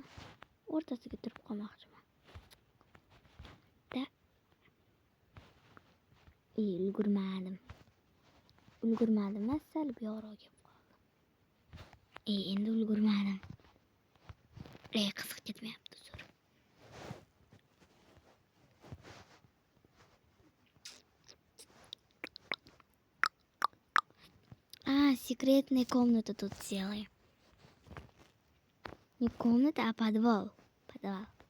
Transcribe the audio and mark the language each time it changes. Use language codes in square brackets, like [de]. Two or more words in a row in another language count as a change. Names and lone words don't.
[uz] O'rtasiga turib qolmoqchiman. Da. Ulgurmadim. Sal buyog'roq kelib qoldim. Endi ulgurmadim. Qiziq ketmayapti zo'r. [ru] Секретная комната тут сделаем. Не комната, а подвал. Подвал.